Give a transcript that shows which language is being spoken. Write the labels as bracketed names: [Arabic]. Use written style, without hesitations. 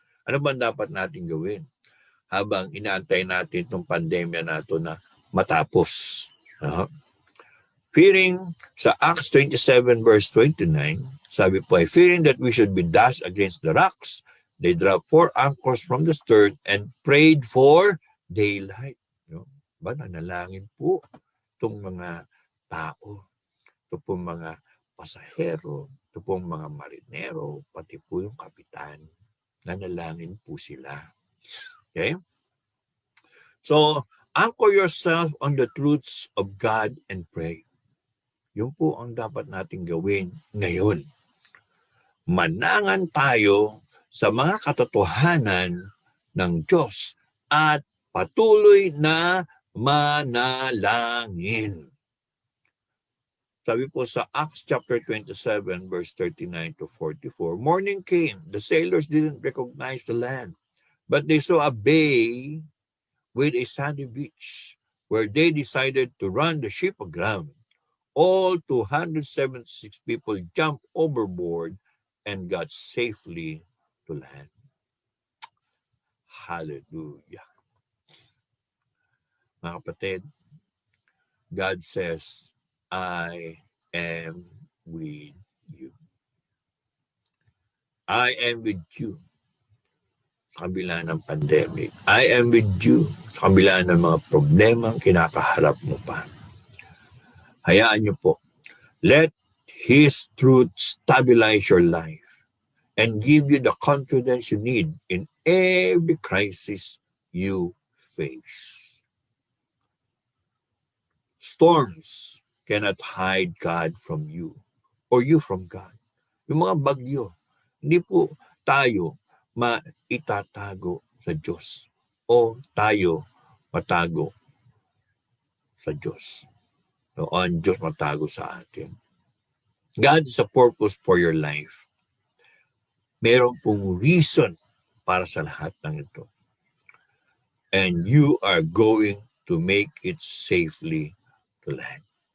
[Filipino] Ano ba dapat natin gawin habang inaantay natin itong pandemya na ito na matapos? [English] Fearing, sa Acts 27 verse 29, [Filipino] sabi po ay, [English] fearing that we should be dashed against the rocks, they dropped 4 anchors from the stern and prayed for daylight. [Filipino] No? Ba, nanalangin po itong mga tao, ito pong mga pasahero, ito pong mga marinero, pati po yung kapitan. Nanalangin po sila. Okay? [English] So, anchor yourself on the truths of God and pray. [Filipino] Yun po ang dapat nating gawin ngayon. Manangan tayo sa mga katotohanan ng Diyos at patuloy na manalangin. Sabi po sa [English] Acts chapter 27 verse 39 to 44, morning came, the sailors didn't recognize the land, but they saw a bay with a sandy beach where they decided to run the ship aground. All 276 people jumped overboard and got safely to land. Hallelujah. [Filipino] Mga kapatid, [English] God says, I am with you. I am with you [Filipino] sa kabila ng pandemic. [English] I am with you [Filipino] sa kabila ng mga problema kinakaharap mo pa. Hayaan niyo po. [English] Let His truth stabilize your life and give you the confidence you need in every crisis you face. Storms cannot hide God from you or you from God. [Filipino] Yung mga bagyo, hindi po tayo maitatago sa Diyos o tayo matago sa Diyos. O ang Diyos matago sa atin. [English] God is a purpose for your life. [Filipino] Meron pong reason para sa lahat ng ito. [English] And you are going to make it safely to land.